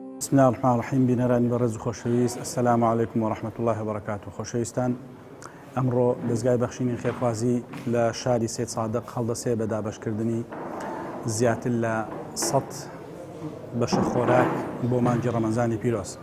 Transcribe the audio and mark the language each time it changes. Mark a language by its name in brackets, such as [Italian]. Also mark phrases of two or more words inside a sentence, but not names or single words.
[Arabic] بسم الله الرحمن الرحيم. [Central Kurdish] بنراني برز خوشويست. [Arabic] السلام عليكم ورحمة الله وبركاته. [Central Kurdish] خوشويستان ئەمڕۆ دەستگای بەخشینی خێرخوازی لە شاری سێد سادق هەڵدەسێ بە دابەشکردنی زیاتر لە 100 بەشە خۆراک بۆ مانگی ڕەمەزانی پیرۆز.